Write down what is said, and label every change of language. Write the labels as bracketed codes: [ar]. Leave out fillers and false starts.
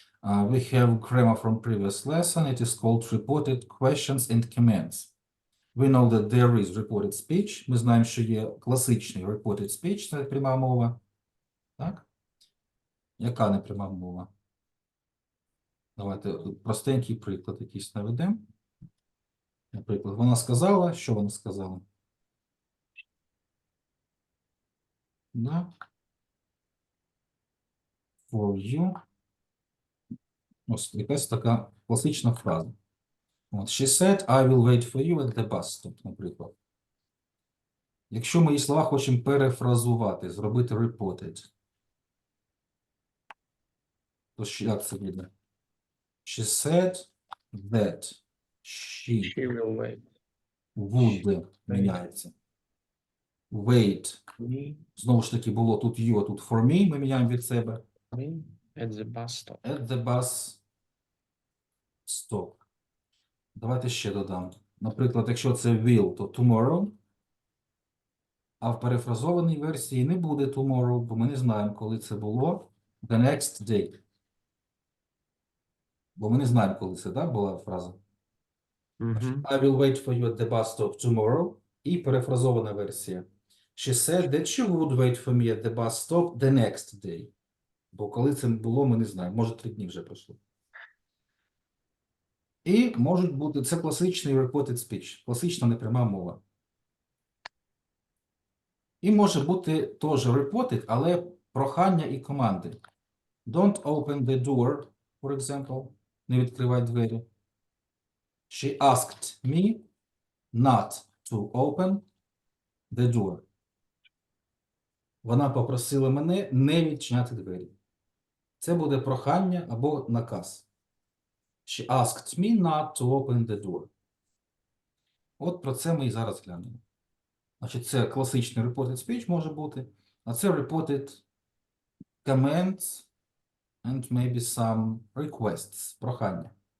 [en] We have grammar from previous lesson. It is called reported questions and commands. We know that there is reported speech. [uk] Ми знаємо, що є класичний reported speech, це пряма мова. Так? Яка не пряма мова? Давайте простенький приклад якийсь наведемо. Наприклад, вона сказала, що вона сказала? Да. [en] For you. [uk] Ось якась така класична фраза. [en] От, she said, I will wait for you at the bus stop, наприклад. [uk] Якщо ми її слова хочемо перефразувати, зробити reported, то як це буде? [en] She said that she She will wait. [uk] would міняється. [en] Wait. Me, [uk] Знову ж таки було тут you, а тут for me. Ми міняємо від себе. [en] me at the bus stop. At the bus stop. [uk] Давайте ще додам. Наприклад, якщо це will, то tomorrow. А в перефразованій версії не буде tomorrow, бо ми не знаємо, коли це було. [en] The next day. [uk] Бо ми не знаємо, коли це, да, була фраза. Мгм. [en] I will wait for you at the bus stop tomorrow. [uk] І перефразована версія. [en] She said that she would wait for me at the bus stop the next day. [uk] Бо коли це було, ми не знаємо. Може, 3 дні вже пройшло. І можуть бути, це класичний reported speech, класична непряма мова. І може бути теж reported, але прохання і команди. [en] Don't open the door, for example. [uk] Не відкривай двері. [en] She asked me not to open the door. [uk] Вона попросила мене не відчиняти двері. Це буде прохання або наказ. [en] She asked me not to open the door. [uk] От про це ми і зараз глянемо. Значить, це класичний reported speech може бути, а це [en] reported commands and maybe some requests, [uk] прохання.